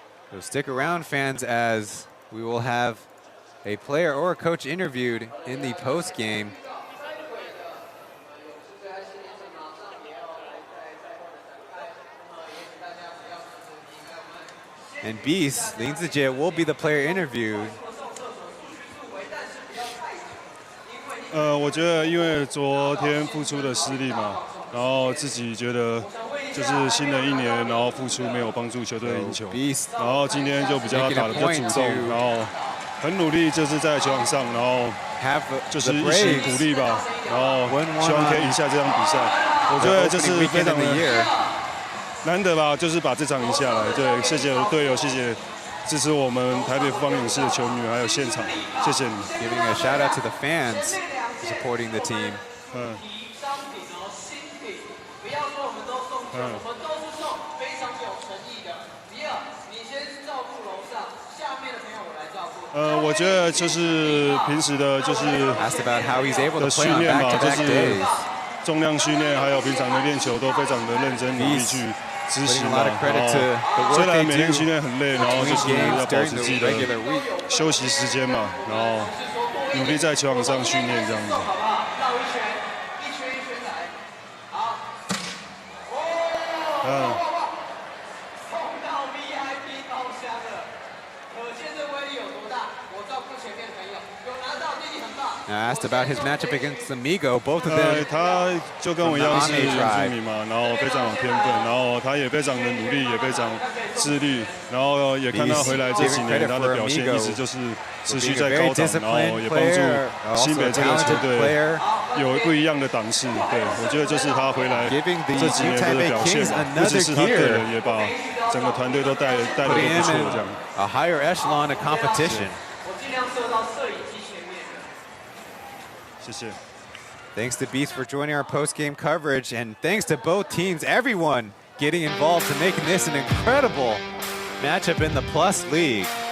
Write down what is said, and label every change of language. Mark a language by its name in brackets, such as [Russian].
[English] So stick around, fans, as we will have a player or a coach interviewed in the post game. And Beast,林子杰 will be the player interviewed. [Chinese] 我觉得因为昨天付出的失利嘛，然后自己觉得就是新的一年，然后付出没有帮助球队赢球，然后今天就比较打得比较主动，然后很努力，就是在球场上，然后就是一起鼓励吧，然后希望可以赢下这场比赛。我觉得就是非常的难得吧，就是把这场赢下来。对，谢谢队友，谢谢支持我们台北富邦勇士的球迷，还有现场，谢谢你。 [English] Giving a shout out to the fans supporting the team. [Chinese] 我觉得就是平时的，就是的训练吧，就是重量训练，还有平常的练球都非常的认真努力去执行吧。虽然每天训练很累，然后就是要保持自己的休息时间嘛，然后努力在球场上训练这样子。 [English] I asked about his matchup against Amigo. Both of them. [Chinese] 他就跟我一样是原住民嘛，然后非常有天分，然后他也非常的努力，也非常自律，然后也看到回来这几年他的表现一直就是持续在高档，然后也帮助新北这个球队有不一样的档次。对，我觉得就是他回来这几年的表现，不只是他个人，也把整个团队都带得不错这样。 [English] A higher echelon of competition. Thanks to Beast for joining our post-game coverage, and thanks to both teams, everyone getting involved to making this an incredible matchup in the Plus League.